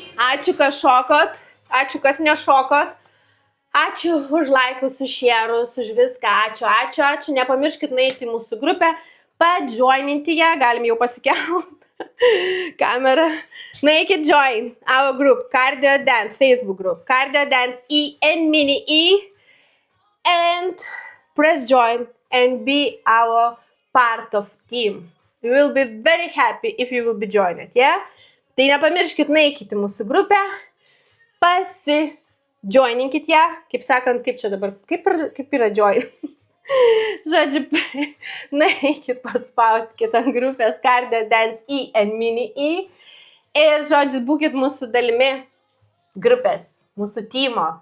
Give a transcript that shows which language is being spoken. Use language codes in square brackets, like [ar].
[lt] Ačiū, kad šokot, ačiū, kas nešokot. Ačiū už laikus, už šerus, už viską, ačiū. Nepamirškit nueiti į mūsų grupę, padjoininti ją, galim jau pasikelt kamerą. Nueikit [en] join our group, Cardio Dance, Facebook group, Cardio Dance E and Mini E, and press join and be our part of team. We will be very happy if you will be joined, yeah? [lt] Tai nepamirškit, nueikit į mūsų grupę, pasijoininkit ją, kaip sakant, kaip čia dabar, kaip yra join. Žodžiu, nueikit, paspauskit ant grupės Cardio Dance E and Mini E ir, žodžiu, būkit mūsų dalimi grupės, mūsų teamo.